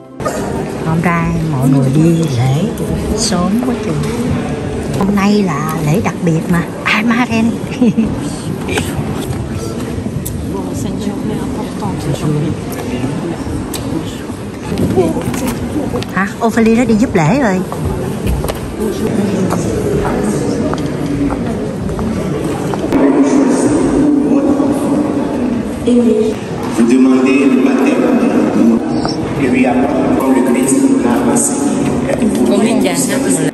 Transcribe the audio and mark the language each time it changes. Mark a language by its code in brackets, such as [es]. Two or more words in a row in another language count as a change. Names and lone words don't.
[vi] Hôm nay mọi người đi lễ sớm quá chừng. Hôm nay là lễ đặc biệt mà. Maren. Hả? Ophélie nó đi giúp lễ rồi. [fr] Vous demandez le baptême et lui apprendre comme le Christ l'a enseigné.